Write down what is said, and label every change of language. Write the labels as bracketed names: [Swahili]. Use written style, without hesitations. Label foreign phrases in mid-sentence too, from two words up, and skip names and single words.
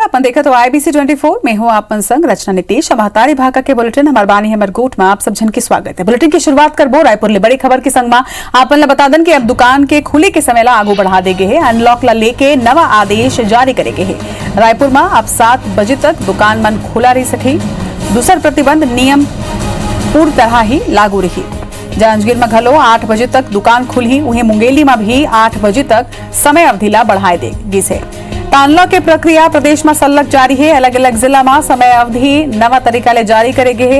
[Chhattisgarhi] अपन देखा तो IBC 24 में हूँ आपन संग रचना नीतीश। महतारी भाका के बुलेटिन हमार बानी हमर गोट में आप सब जन की स्वागत है। बुलेटिन की शुरुआत करबो रायपुर ले बड़ी खबर के संग में आपन ला बता दन कि अब दुकान के खुले के समय ला आगू बढ़ा देगे है। अनलॉक ला लेके नवा आदेश जारी करेगे है। रायपुर में अब 7 बजे तक दुकान मन खुला रही सके। दूसर प्रतिबंध नियम पूरी तरह ही लागू रही। जांजगीर में घलो 8 बजे तक दुकान खुली, वहीं मुंगेली में भी 8 बजे तक समय अवधि ला बढ़ाए देगी से। अनलॉक की प्रक्रिया प्रदेश में सलग जारी है। अलग अलग जिला में समय अवधि नवा तरीका ले जारी करेगे है।